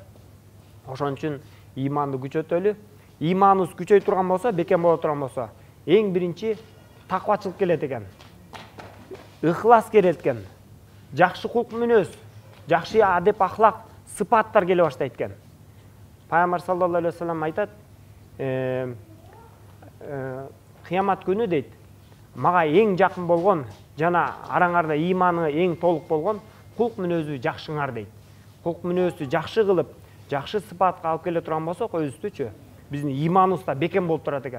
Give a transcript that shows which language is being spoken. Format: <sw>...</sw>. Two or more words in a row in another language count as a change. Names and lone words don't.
<ky>Ошон үчүн иманды күчөтөлү. Иманыбыз күчөй турган болсо, бекем боло турган болсо, эң биринчи таквачылык келет экен. Ыхлас келет экен. Жакшы кулк мүнөз, жакшы адеп ахлак, сыпаттар келе баштайт экен. Пайгамбар</ky> <ar>صلى الله عليه وسلم</ar> <ky>айтат, кыямат күнү дейт, мага эң жакын болгон жана араңарда иманы эң толук болгон кулк мүнөзү жакшыңар дейт. Кулк мүнөздү жакшы кылып, жакшы сыпатка алып келе турган болсок, өзүбүздүчү, биздин иманыбызда бекем болуп турат экен.</ky>